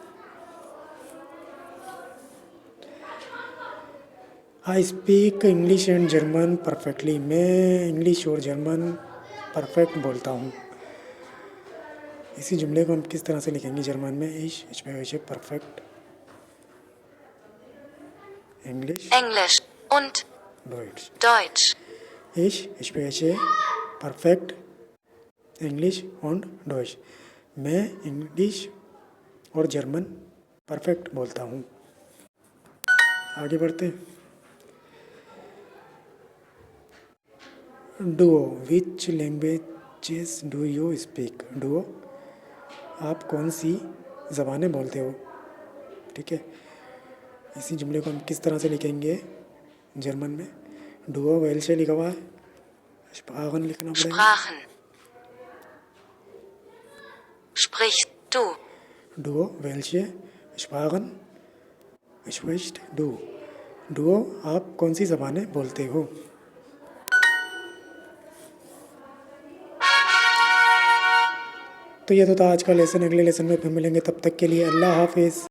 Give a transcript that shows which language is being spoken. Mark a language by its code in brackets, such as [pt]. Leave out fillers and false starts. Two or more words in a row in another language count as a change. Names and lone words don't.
[en] I speak English and German perfectly, [hi] मैं इंग्लिश और जर्मन परफेक्ट बोलता हूँ। इसी जुमले को हम किस तरह से लिखेंगे जर्मन में? [de] Ich spreche perfekt Englisch Englisch und डॉइट्स, Deutsch. Ich spreche perfekt Englisch [hi] और डॉइच, मैं इंग्लिश और जर्मन परफेक्ट बोलता हूँ। आगे बढ़ते हैं। [en] डुओ, which languages do you speak? [hi] डुओ, आप कौन सी ज़बानें बोलते हो? ठीक है। इसी जुमले को हम किस तरह से लिखेंगे जर्मन में? [de] Du welche [hi] लिखा हुआ है, स्प्राखन लिखना पड़ेगा। [de] Sprachen. Sprichst du? Du welche Sprachen sprichst du. [hi] डुओ आप कौन सी ज़बानें बोलते हो? तो ये तो था आज का लेसन। अगले लेसन में फिर मिलेंगे, तब तक के लिए अल्लाह हाफिज़।